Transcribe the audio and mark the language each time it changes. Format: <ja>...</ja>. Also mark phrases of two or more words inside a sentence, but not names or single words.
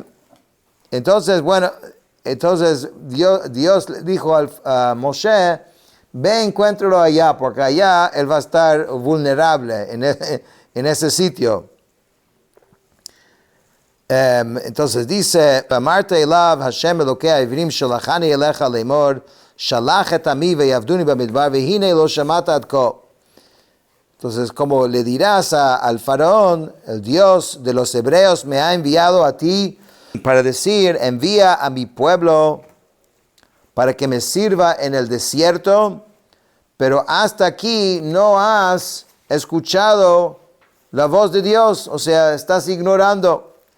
<es>Entonces, Dios le dijo a Moshe, ve, encuéntralo allá, porque allá él va a estar vulnerable en ese sitio. Entonces dice,</es> <he>ואמרת אליו השם אלהי העברים שלחני אליך לאמר שלח את עמי ויעבדני במדבר והנה לא שמעת עד כה.</he> <es>Entonces, como le dirás al faraón, el Dios de los hebreos me ha enviado a ti para decir, envía a mi pueblo para que me sirva en el desierto, pero hasta aquí no has escuchado la voz de Dios, o sea, estás ignorando.</es>